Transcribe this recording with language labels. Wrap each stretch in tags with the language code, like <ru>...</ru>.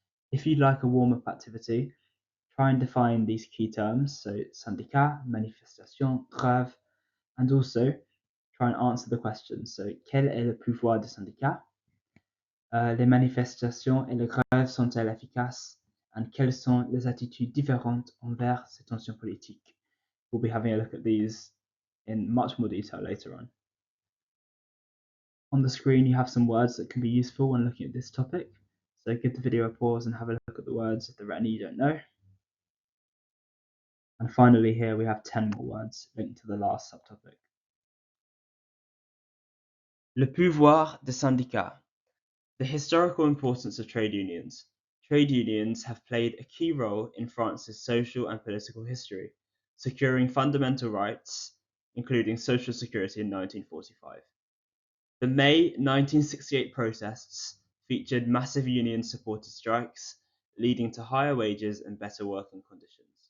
<en>If you'd like a warm-up activity, try and define these key terms, so syndicat, manifestation, grève, and also try and answer the questions.</en> <fr>So, quel est le pouvoir des syndicats? Les manifestations et les grèves sont-elles efficaces? And quelles sont les attitudes différentes envers ces tensions politiques?</fr> <en>We'll be having a look at these in much more detail later on. On the screen, you have some words that can be useful when looking at this topic. So give the video a pause and have a look at the words if there are any you don't know. And finally here we have 10 more words linked to the last subtopic.</en> <fr>Le pouvoir des syndicats.</fr> <en>The historical importance of trade unions. Trade unions have played a key role in France's social and political history, securing fundamental rights, including social security in 1945. The May 1968 protests featured massive union-supported strikes, leading to higher wages and better working conditions.</en>